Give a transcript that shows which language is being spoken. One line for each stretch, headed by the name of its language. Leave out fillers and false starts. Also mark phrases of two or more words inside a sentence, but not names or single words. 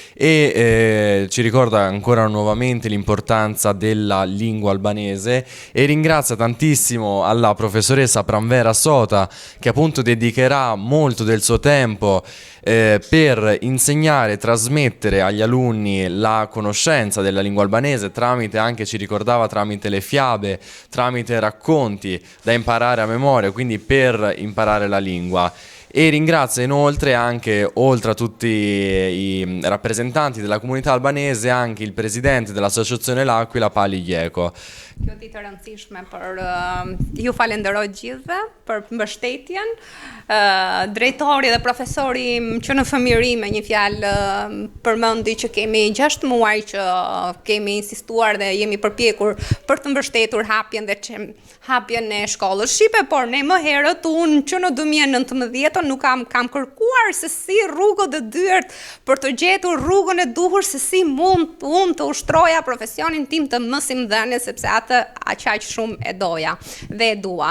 Italian: e ci ricorda ancora nuovamente l'importanza della lingua albanese e ringrazia tantissimo alla professoressa Pranvera Sota che appunto dedicherà molto del suo tempo per insegnare e trasmettere agli alunni la conoscenza della lingua albanese tramite, anche ci ricordava, tramite le fiabe, tramite racconti da imparare a memoria, quindi per imparare la lingua. E ringrazia inoltre anche, oltre a tutti i rappresentanti della comunità albanese, anche il presidente dell'associazione L'Aquila, Pali Gjeko.
Albanian: Kjo ditë e rëndësishme për ju falenderoj gjithëve për mbështetjen. Drejtori dhe profesori që në fëmijëri me një fjalë përmendi që kemi 6 muaj që kemi insistuar dhe jemi përpjekur për të mbështetur hapjen e shkollës shqipe, por ne më herët unë që në 2019 nuk kam kërkuar se si rrugët e dyert për të gjetur rrugën e duhur se si mund unë të ushtroja profesionin tim të mësimdhënie, sepse atë aq shumë e doja dhe e dua.